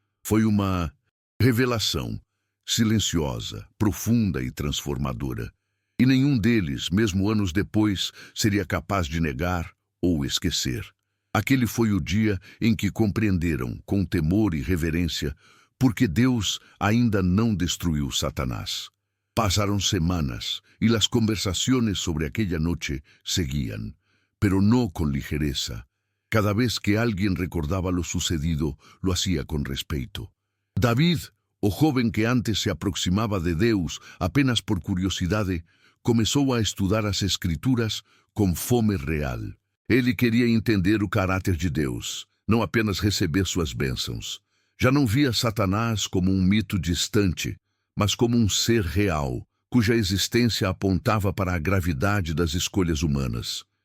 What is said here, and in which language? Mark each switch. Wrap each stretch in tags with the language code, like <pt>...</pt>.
<pt>Foi uma revelação, silenciosa, profunda e transformadora. E nenhum deles, mesmo anos depois, seria capaz de negar ou esquecer. Aquele foi o dia em que compreenderam, com temor e reverência, porque Deus ainda não destruiu Satanás.</pt> <es>Pasaron semanas y las conversaciones sobre aquella noche seguían, pero no con ligereza. Cada vez que alguien recordaba lo sucedido, lo hacía con respeto.</es> <pt>David, o joven que antes se aproximaba de Deus apenas por curiosidade, começou a estudar as Escrituras com fome real. Ele queria entender o caráter de Deus, não apenas receber suas bênçãos. Já não via Satanás como um mito distante, mas como um ser real, cuja existência apontava para a gravidade das escolhas humanas.</pt>